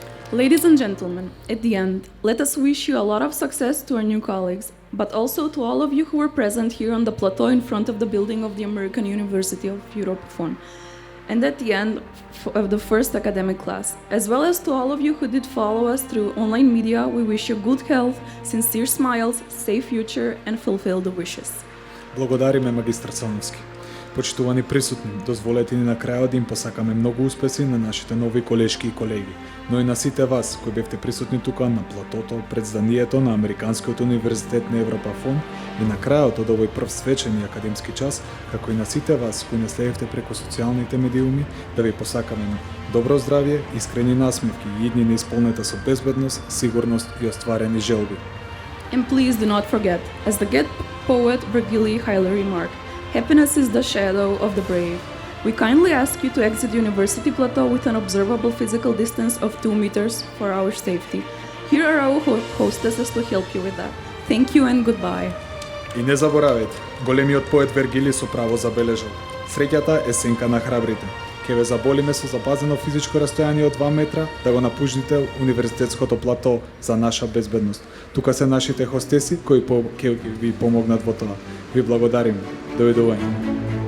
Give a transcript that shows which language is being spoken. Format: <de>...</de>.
<en>Ladies and gentlemen, at the end, let us wish you a lot of success to our new colleagues, but also to all of you who were present here on the plateau in front of the building of the American University of Europe FON, and at the end of the first academic class. As well as to all of you who did follow us through online media, we wish you good health, sincere smiles, safe future, and fulfill the wishes.</en> <mk>Благодариме, магистар Цановски. Почитувани присутни, дозволете ни на крајот да им посакаме многу успеси на нашите нови колешки и колеги, но и на сите вас кои бевте присутни тука на платото пред зданието на Американскиот универзитет на Европа ФОН и на крајот од овој прв свечен и академски час, како и на сите вас кои не следевте преку социјалните медиуми, да ви посакаме на добро здравје, искрени насмевки и иднина исполнета со безбедност, сигурност и остварени желби.</mk> <en>And please do not forget, as the great poet Virgili highly remarked, happiness is the shadow of the brave. We kindly ask you to exit the university plateau with an observable physical distance of 2 meters for our safety. Here are our hostesses to help you with that. Thank you and goodbye.</en> <mk>И не заборавајте, големиот поет Вергили со право забележал: среќата е сенка на храбрите. Ке ве заболиме со запазено физичко растојание од 2 метра да го напуштите универзитетското плато за наша безбедност. Тука се нашите хостеси кои ќе ви помогнат во тоа. Ви благодариме. Довидување.</mk>